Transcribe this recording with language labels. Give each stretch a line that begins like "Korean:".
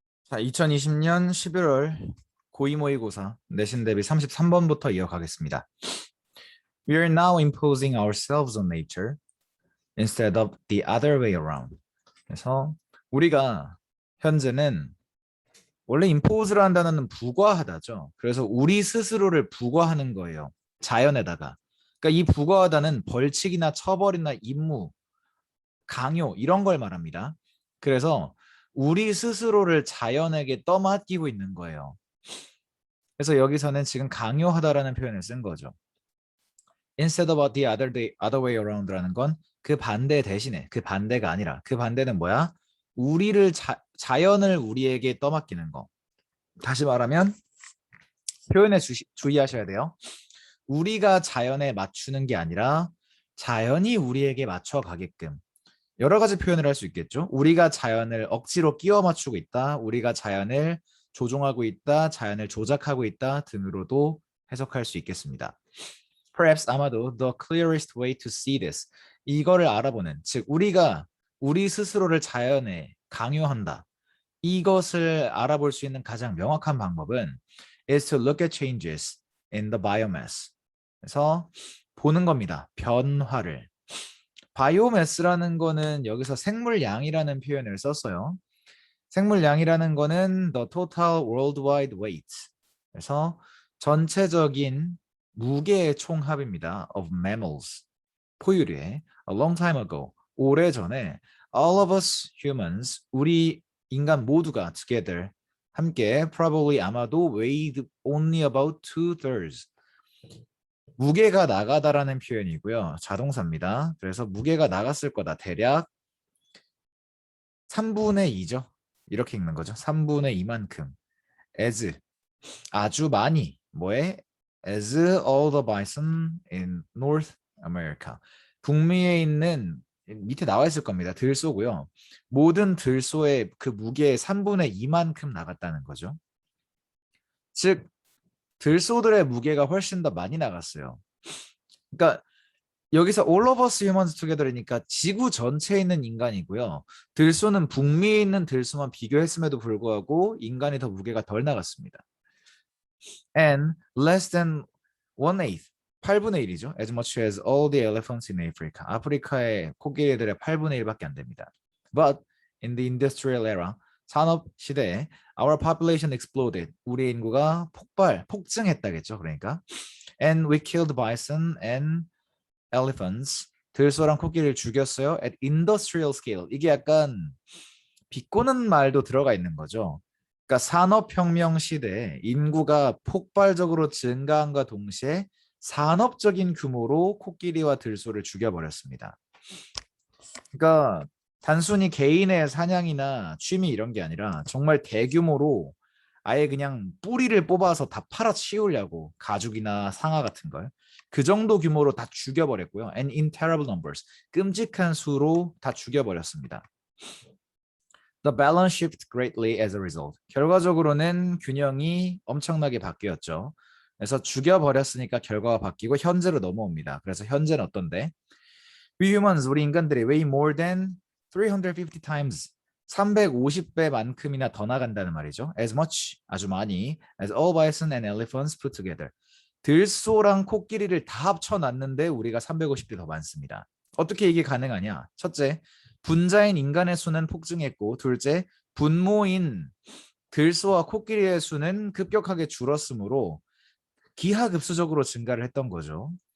Korean: 자, 2020년 11월 고2 모의고사 내신 대비 33번부터 이어가겠습니다.
English: We are now imposing ourselves on nature instead of the other way around.
Korean: 그래서 우리가 현재는 원래 impose라는 단어는 부과하다죠. 그래서 우리 스스로를 부과하는 거예요. 자연에다가. 그러니까 이 부과하다는 벌칙이나 처벌이나 임무, 강요 이런 걸 말합니다. 그래서 우리 스스로를 자연에게 떠맡기고 있는 거예요. 그래서 여기서는 지금 강요하다라는 표현을 쓴 거죠.
English: Instead of the other way around
Korean: 라는 건 그 반대 대신에, 그 반대가 아니라 그 반대는 뭐야? 우리를 자연을 우리에게 떠맡기는 거. 다시 말하면 표현에 주의하셔야 돼요. 우리가 자연에 맞추는 게 아니라 자연이 우리에게 맞춰 가게끔. 여러 가지 표현을 할 수 있겠죠. 우리가 자연을 억지로 끼워 맞추고 있다. 우리가 자연을 조종하고 있다. 자연을 조작하고 있다 등으로도 해석할 수 있겠습니다.
English: Perhaps
Korean: 아마도
English: the clearest way to see this.
Korean: 이거를 알아보는, 즉 우리가 우리 스스로를 자연에 강요한다. 이것을 알아볼 수 있는 가장 명확한 방법은
English: is to look at changes in the biomass.
Korean: 그래서 보는 겁니다. 변화를. 바이오매스라는 거는 여기서 생물량이라는 표현을 썼어요. 생물량이라는 거는
English: the total worldwide weight.
Korean: 그래서 전체적인 무게의 총합입니다.
English: of mammals.
Korean: 포유류의
English: a long time ago.
Korean: 오래전에
English: all of us humans,
Korean: 우리 인간 모두가
English: together
Korean: 함께
English: probably
Korean: 아마도
English: weighed only about 2/3.
Korean: 무게가 나가다라는 표현이고요. 자동사입니다. 그래서 무게가 나갔을 거다. 대략 3분의 2죠. 이렇게 읽는 거죠. 3분의 2만큼.
English: as
Korean: 아주 많이 뭐에
English: as all the bison in North America.
Korean: 북미에 있는 밑에 나와 있을 겁니다. 들소고요. 모든 들소의 그 무게의 3분의 2만큼 나갔다는 거죠. 즉 들소들의 무게가 훨씬 더 많이 나갔어요. 그러니까 여기서
English: all of us humans together
Korean: 이니까 지구 전체에 있는 인간이고요. 들소는 북미에 있는 들소만 비교했음에도 불구하고 인간이 더 무게가 덜 나갔습니다.
English: And less than 1/8,
Korean: 8분의 1이죠.
English: As much as all the elephants in Africa.
Korean: 아프리카의 코끼리들의 8분의 1밖에 안 됩니다.
English: But in the industrial era,
Korean: 산업 시대에
English: our population exploded.
Korean: 우리 인구가 폭증했다겠죠. 그러니까.
English: And we killed bison and elephants.
Korean: 들소랑 코끼리를 죽였어요.
English: At industrial scale.
Korean: 이게 약간 비꼬는 말도 들어가 있는 거죠. 그러니까 산업혁명 시대에 인구가 폭발적으로 증가함과 동시에 산업적인 규모로 코끼리와 들소를 죽여버렸습니다. 그러니까 단순히 개인의 사냥이나 취미 이런 게 아니라 정말 대규모로 아예 그냥 뿌리를 뽑아서 다 팔아치우려고 가죽이나 상아 같은 걸 그 정도 규모로 다 죽여버렸고요.
English: And in terrible numbers.
Korean: 끔찍한 수로 다 죽여버렸습니다.
English: The balance shifted greatly as a result.
Korean: 결과적으로는 균형이 엄청나게 바뀌었죠. 그래서 죽여버렸으니까 결과가 바뀌고 현재로 넘어옵니다. 그래서 현재는 어떤데?
English: We humans,
Korean: 우리 인간들이
English: way more than 350 times,
Korean: 350배만큼이나 더 나간다는 말이죠.
English: As much,
Korean: 아주 많이,
English: as all bison and elephants put together.
Korean: 들소랑 코끼리를 다 합쳐놨는데 우리가 350배 더 많습니다. 어떻게 이게 가능하냐? 첫째, 분자인 인간의 수는 폭증했고, 둘째, 분모인 들소와 코끼리의 수는 급격하게 줄었으므로 기하급수적으로 증가를 했던 거죠.